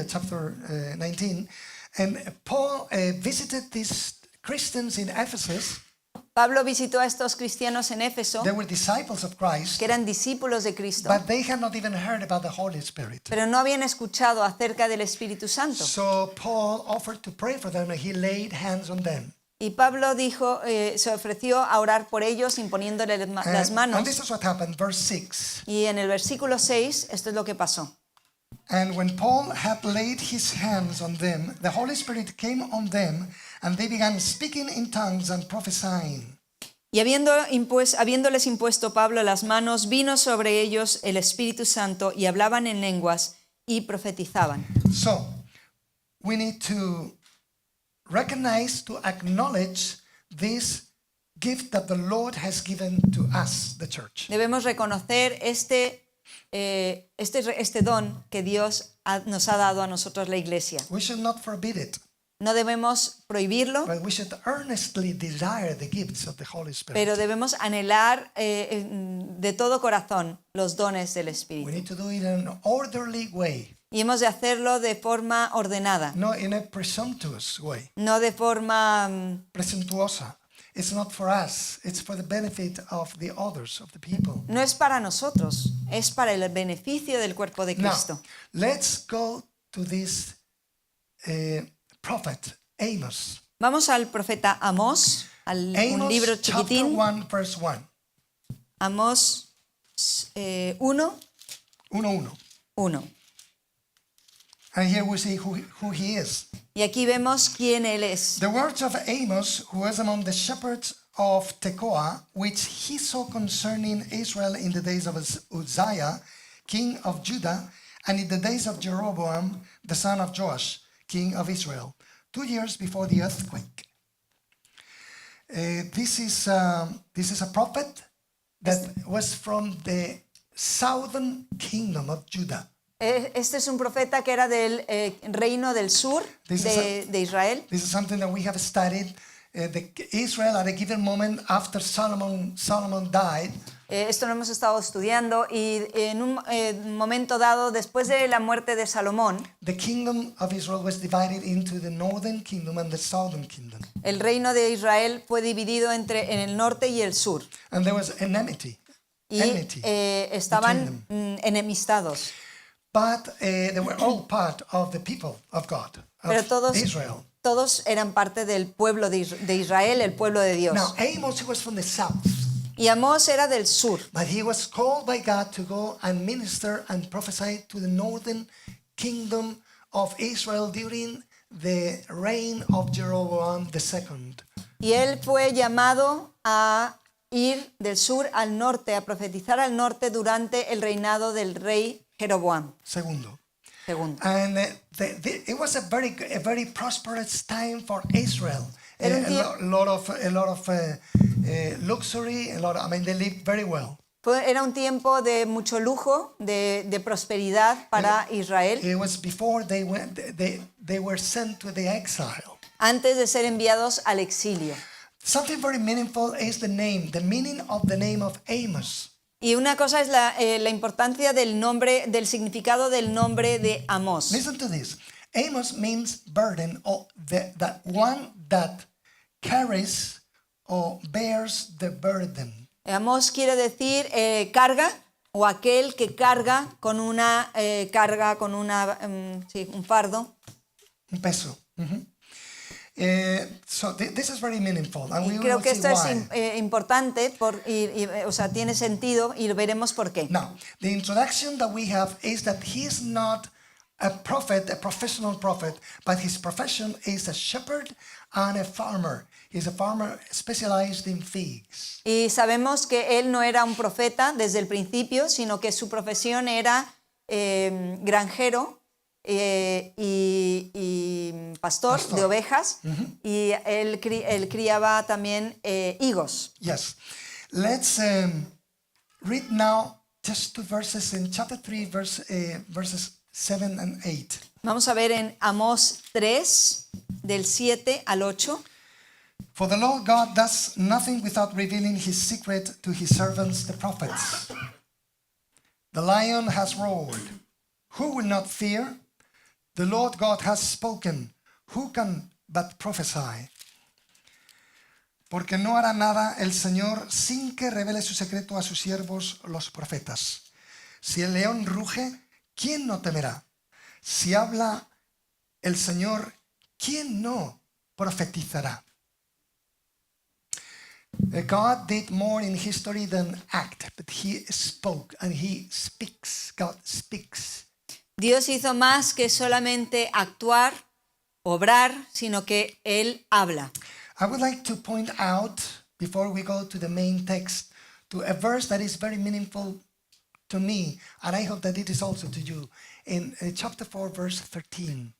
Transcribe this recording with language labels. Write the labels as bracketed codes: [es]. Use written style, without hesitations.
[en] chapter 19, and Paul visited these Christians in Ephesus. [es] Pablo visitó a estos cristianos en Éfeso, [en] They were disciples of Christ, [es] que eran discípulos de Cristo, [en] but they had not even heard about the Holy Spirit. [es] pero no habían escuchado acerca del Espíritu Santo. [en] So Paul offered to pray for them, and he laid hands on them. [es] Y Pablo dijo, se ofreció a orar por ellos imponiéndoles las [en] And [es] manos. [en] this is what happened, verse 6. [es] Y en el versículo 6, esto es lo que pasó. [en] And when Paul had laid his hands on them, the Holy Spirit came on them, and they began speaking in tongues and prophesying. [es] Y habiéndoles impuesto Pablo las manos, vino sobre ellos el Espíritu Santo y hablaban en lenguas y profetizaban. [en] So, we need to recognize, to acknowledge this gift that the Lord has given to us, the church. [es] Debemos reconocer este don que Dios nos ha dado a nosotros, la iglesia. [en] We should not forbid it, [es] No debemos prohibirlo, [en] but we should earnestly desire the gifts of the Holy [es] pero [en] Spirit. [es] debemos anhelar de todo corazón los dones del [en] We [es] Espíritu. [en] need to do it in an orderly way, [es] Y hemos de hacerlo de forma ordenada, [en] not in a presumptuous way. [es] no de forma Presuntuosa. [en] It's not for us, it's for the benefit of the others, of the people. [es] no es para nosotros, es para el beneficio del cuerpo de [en] Now, [es] Cristo. [en] let's go to this prophet, Amos. [es] Vamos al profeta Amós, un [en] Amos [es] libro [en] chapter [es] chiquitín, [en] 1, verse 1. [es] Amós 1, 1:1. 1. [en] And here we see who he is. [es] Y aquí vemos quién él es. [en] The words of Amos, who was among the shepherds of Tekoa, which he saw concerning Israel in the days of Uzziah, king of Judah, and in the days of Jeroboam, the son of Joash, king of Israel, 2 years before the earthquake. This is a prophet that was from the southern kingdom of Judah. [es] Este es un profeta que era del reino del sur de Israel. [en] This is something that we have studied. Israel at a given moment after Solomon died, [es] Esto lo hemos estado estudiando y en un momento dado, después de la muerte de Salomón, [en] the kingdom of Israel was divided into the northern kingdom and the southern kingdom. [es] el reino de Israel fue dividido en el norte y el sur. [en] And there was enmity. [es] Y estaban enemistados. [en] But they were all part of the people of God, [es] Pero [en] of Israel. [es] todos eran parte del pueblo de Israel, el pueblo de Dios. [en] Now, Amos, he was from the south, [es] Y Amós era del sur, [en] but he was called by God to go and minister and prophesy to the northern kingdom of Israel during the reign of Jeroboam II. [es] Y él fue llamado a ir del sur al norte, a profetizar al norte durante el reinado del rey Jeroboam Segundo. II. [en] And it was a very prosperous time for Israel. [es] Era un [en] A lot of luxury. They lived very well. [es] Era un tiempo de mucho lujo, de prosperidad para Israel, [en] It was before they were sent to the exile. [es] antes de ser enviados al exilio. [en] Something very meaningful is the meaning of the name of Amos. [es] Y una cosa es la importancia del nombre, del significado del nombre de Amós. [en] Listen to this. Amos means burden, or the one that carries or bears the burden. [es] Amós quiere decir carga, o aquel que carga con una un fardo. Un peso. [en] So this is very meaningful, and we [es] Creo [en] will [es] que [en] see [es] esto [en] why. [es] es importante, o sea, tiene sentido y veremos por qué. [en] Now, the introduction that we have is that he is not a prophet, a professional prophet, but his profession is a shepherd and a farmer. He's a farmer specialized in figs. [es] Y sabemos que él no era un profeta desde el principio, sino que su profesión era granjero y pastor de ovejas, y él criaba también higos. [en] Yes. Let's read now just two verses in chapter 3, verses 7 and 8. [es] Vamos a ver en Amós 3, del 7 al 8. [en] For the Lord God does nothing without revealing his secret to his servants, the prophets. The lion has roared. Who will not fear? The Lord God has spoken. Who can but prophesy? [es] Porque no hará nada el Señor sin que revele su secreto a sus siervos, los profetas. Si el león ruge, ¿quién no temerá? Si habla el Señor, ¿quién no profetizará? [en] God did more in history than act, but he spoke and he speaks. God speaks. [es] Dios hizo más que solamente actuar, obrar, sino que Él habla. [en] I would like to point out, before we go to the main text, to a verse that is very meaningful to me, and I hope that it is also to you, in chapter 4, verse 13.